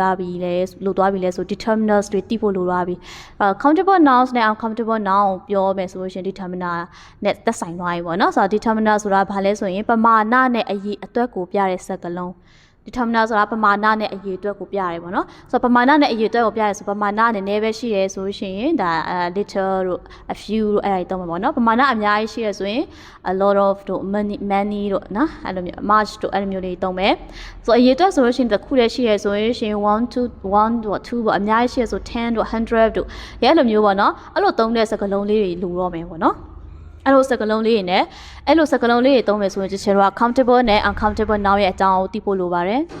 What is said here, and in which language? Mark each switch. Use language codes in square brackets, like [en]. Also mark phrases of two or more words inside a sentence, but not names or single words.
[my] ပြီလဲလိုသွားပြီလဲဆို determiners တွေသိဖို့လိုသွားပြီ [en] countable nouns [my] နဲ့ [en] uncountable noun [my] ကိုပြောမယ်ဆိုလို့ရှင် determiner နဲ့သက်ဆိုင်သွားပြီပေါ့နော်ဆိုတော့ determiner ဆိုတာဘာလဲဆိုရင်ပမာဏနဲ့အရေး အတွက်ကိုပြတဲ့စကားလုံးdeterminer ဆိုတာပမာဏနဲ့အရေးအတွက်ကိုပြရတယ်ပေါ့နော်ဆိုတော့ပမာဏနဲ့အရေးအတွက်ကိုပြရဲဆိုပမာဏနည်းနည်းပဲရှိရဲဆို ရှင်ဒါ little တို့ [en] a few [my] တို့အဲ့ဒါတုံးမှာပေါ့နော်ပမာဏအများကြီးရှိရဲဆိုရင် [en] a lot of [my] တို့ many တို့နော်အဲ့လိုမျိုး much တို့အဲ့လိုမျိုးလေးတုံးမယ်ဆိုတော့အရေးအတွက်ဆိုလို့ရှင်တစ်ခုတည်းရှိရဲဆိုရင်ရှင်1 2 1တို့2ပေါ့အများကြီးရှိရဲဆို10တို့100တို့ရဲလိုမျိုးပေါ့နော်အဲ့လိုတုံးတဲ့စကားလုံးလေးတွေလိုတော့မယ်ပေါ့နော်အဲ့လိုစကားလုံးလေးတွေနဲ့အဲ့လိုစကားလုံးလေးတွေသုံးမယ်ဆိုရင်ကျွန်တော်တို့က countable နဲ့ [en] uncountable noun [my] ရဲ့အကြောင်းကိုသိဖို့လိုပါတယ်